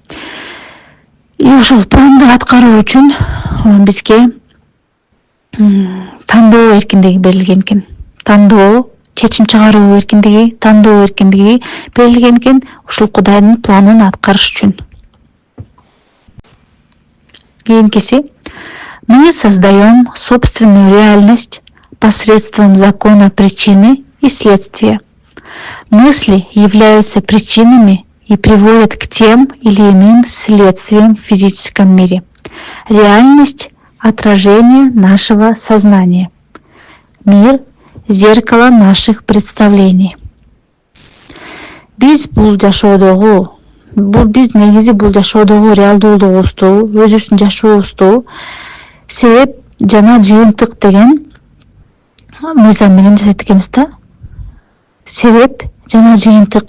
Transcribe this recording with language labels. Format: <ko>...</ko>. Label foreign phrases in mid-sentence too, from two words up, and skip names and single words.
<ky>И ушул планды аткаруу үчүн бизге тандоо эркиндиги берилген экен. Тандоо, чечим чыгаруу эркиндиги, тандоо эркиндиги берилген экен ушул Кудайдын планын аткарыш үчүн. Кийинкиси:</ky> <ru>мы создаем собственную реальность посредством закона причины и следствия. Мысли являются причинами и приводят к тем или иным следствиям в физическом мире. Реальность — отражение нашего сознания. Мир — зеркало наших представлений.</ru> <ky>Биз негизи бул жашоодогу реалдуулугубузду, өзүбүздүн жашообузду себеп жана жыйынтык деген мыйзам менен жасайт экенбиз да. Себеп жана жыйынтык.</ky>